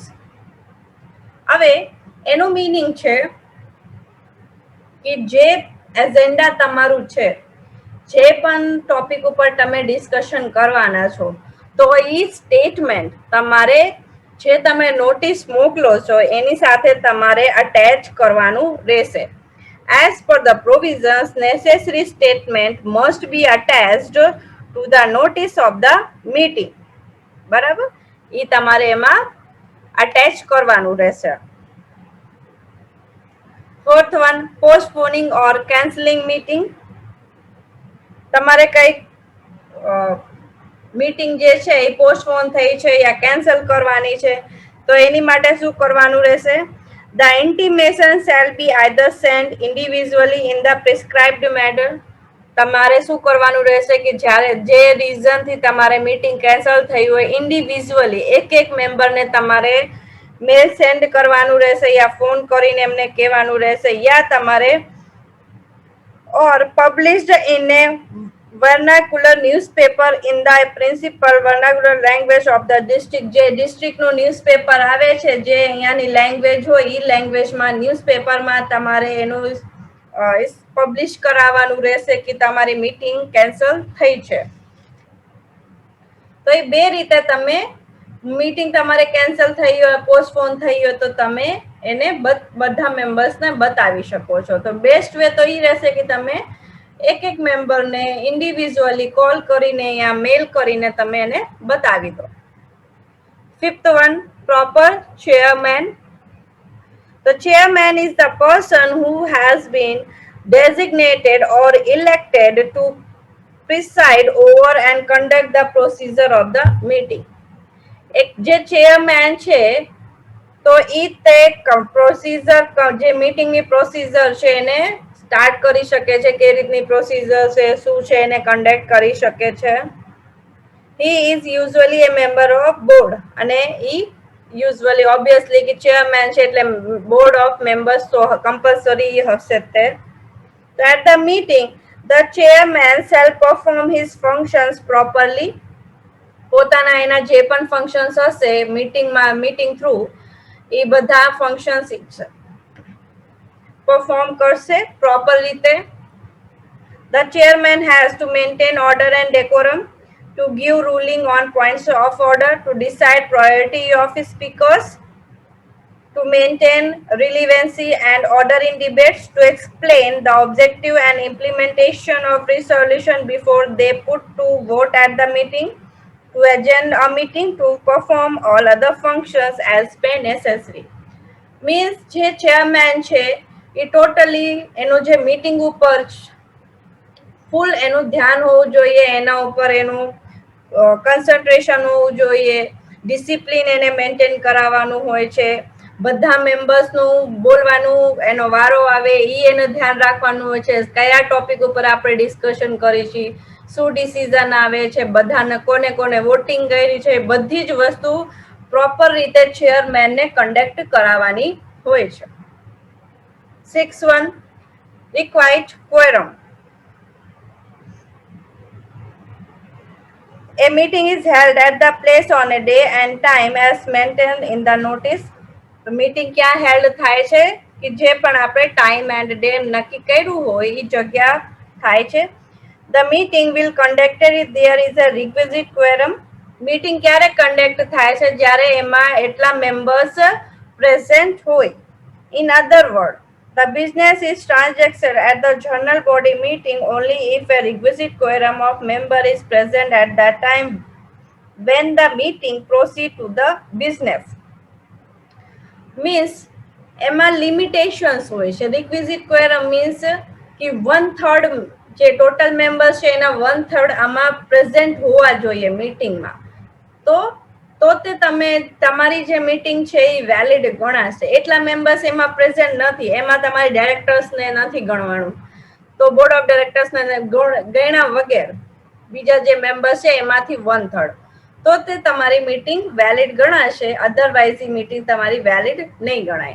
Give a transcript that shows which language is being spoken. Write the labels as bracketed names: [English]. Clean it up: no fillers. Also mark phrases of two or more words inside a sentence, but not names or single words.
[Gujarati] હવે એનું મીનિંગ છે કે જે એજન્ડા તમારું છે, જે પણ ટોપિક ઉપર તમે ડિસ્કશન કરવાના છો, તો એ સ્ટેટમેન્ટ તમારે જે તમે નોટિસ મોકલો છો એની સાથે તમારે અટેચ કરવાનું રહેશે. [English] As per the provisions, necessary statement must be attached to the notice of the meeting. [Gujarati] બરાબર, એ તમારે એમાં અટેચ કરવાનું રહેશે. [English] Fourth one, postponing or cancelling meeting. [Gujarati] તમારે કઈ મીટિંગ જે છે એ પોસ્ટપોન થઈ છે યા કેન્સલ કરવાની છે તો એની માટે શું કરવાનું રહેશે? [English] The intimation shall be either sent individually in the prescribed manner. [Gujarati] તમારે શું કરવાનું રહેશે કે જ્યારે જે રીઝન થી તમારે મીટિંગ કેન્સલ થઈ હોય ઇન્ડિવિજ્યુઅલી એક એક મેમ્બરને તમારે [English] mail send [Gujarati] કરવાનું રહેશે યા ફોન કરીને એમને કહેવાનું રહેશે યા તમારે [English] or published in a vernacular newspaper in the principal vernacular language of the district. [Gujarati] જે ડિસ્ટ્રિક્ટનું ન્યૂઝપેપર આવે છે જે અહીંયાની લેંગ્વેજ હોય એ લેંગ્વેજમાં ન્યૂઝપેપરમાં તમારે એનું પબ્લિશ કરાવવાનું રહેશે કે તમારી મીટિંગ કેન્સલ થઈ છે. તો એ બે રીતે તમે મીટિંગ તમારે કેન્સલ થઈ હોય, પોસ્ટપોન થઈ હોય તો તમે એને બધા મેમ્બર્સને બતાવી શકો છો. તો બેસ્ટ વે તો એ રહેશે કે તમે એક એક મેમ્બરને [English] individually call [Gujarati] કરીને યા મેલ કરીને તમે એને બતાવી દો. [English] Fifth one, proper chairman. The chairman is the person who has been designated or elected to preside over and conduct the procedure of the meeting. [Gujarati] એક જે ચેરમેન છે તો ઈ તે પ્રોસીજર જે મીટિંગની પ્રોસીજર છે એને સ્ટાર્ટ કરી શકે છે, કે રીતની પ્રોસીજર છે, શું છે એને કન્ડક્ટ કરી શકે છે. [English] He is usually a member of board [Gujarati] અને ઈ [English] usually obviously [Gujarati] કે ચેરમેન છે એટલે [English] board of members [Gujarati] તો કમ્પલસરી હશે તે. [English] So at the meeting, the chairman shall perform his functions properly. [Gujarati] પોતાના એના જે પણ ફંક્શન્સ હશે [English] meeting through [Gujarati] એ બધા [English] functions perform [Gujarati] કરશે પ્રોપર રીતે. [English] The chairman has to maintain order and decorum, to give ruling on points of order, to decide priority of speakers, to maintain relevancy and order in debates, to explain the objective and implementation of resolution before they put to vote at the meeting, to adjourn a meeting, to perform all other functions as per necessary. [Gujarati] Means જે ચેરમેન છે એ ટોટલી એનો જે મીટિંગ ઉપર ફૂલ એનું ધ્યાન હોવું જોઈએ, એના ઉપર એનું કન્સન્ટ્રેશન હોવું જોઈએ, ડિસિપ્લિન એને મેન્ટેન કરાવવાનું હોય છે, બધા મેમ્બર્સનું બોલવાનું એનો વારો આવે એનું ધ્યાન રાખવાનું હોય છે, કયા ટોપિક ઉપર આપણે ડિસ્કશન કરીશું, શું ડિસિઝન આવે છે, બધાને કોને કોને વોટિંગ કરી છે, બધી જ વસ્તુ પ્રોપર રીતે ચેરમેનને કન્ડક્ટ કરાવવાની હોય છે. [English] 6.1 Required quorum. A meeting is held at the place on a day and time as mentioned in the notice. [Gujarati] મીટિંગ ક્યાં હેલ્ડ થાય છે કે જે પણ આપણે [English] time and day [Gujarati] નક્કી કર્યું હોય એ જગ્યા થાય છે. [English] The meeting will conducted if there is a requisite quorum. [Gujarati] મીટિંગ ક્યારે કન્ડક્ટ થાય છે જ્યારે એમાં એટલા [English] members present [Gujarati] હોય. [English] In other words, the business is transacted at the general body meeting only if a requisite quorum of member is present at that time when the meeting proceed to the business. [Gujarati] Means એમાં લિમિટેશન્સ હોય છે. [English] requisite quorum means [Gujarati] કે 1/3 જે [English] total members [Gujarati] છે એના 1/3 આમાં પ્રેઝન્ટ હોવા જોઈએ મીટિંગમાં. તો તે તમે તમારી જે મીટિંગ છે એ વેલિડ ગણાશે. એટલા મેમ્બર્સ એમાં પ્રેઝન્ટ નથી, એમાં તમારી ડાયરેક્ટર્સને નથી ગણવાનું, તો [English] board of directorsને [Gujarati] ગણ્યા વગર બીજા જે મેમ્બર્સ છે એમાંથી 1/3, તો તે તમારી મીટિંગ વેલિડ ગણાશે, અધરવાઇઝ એ મીટિંગ તમારી વેલિડ નહીં ગણાય.